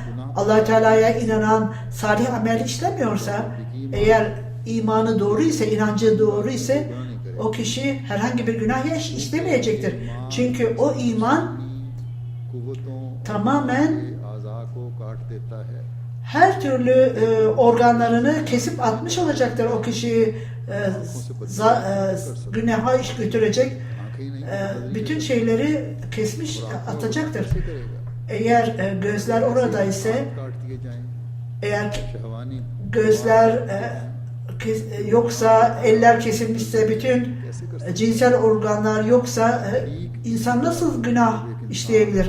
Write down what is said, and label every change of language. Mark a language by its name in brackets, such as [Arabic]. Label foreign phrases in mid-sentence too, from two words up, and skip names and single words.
[Turkish] Allah Teala'ya inanan salih amel işlemiyorsa, eğer imanı doğru ise, inancı doğru ise o kişi herhangi bir günah işlemeyecektir. Çünkü o iman tamamen [Urdu] اعضا کو کاٹ دیتا ہے. [Turkish] her türlü organlarını kesip atmış olacaktır. O kişiyi günaha iş götürecek bütün şeyleri kesmiş atacaktır. Eğer gözler orada ise, eğer gözler yoksa, eller kesilmişse, bütün cinsel organlar yoksa insan nasıl günah işleyebilir?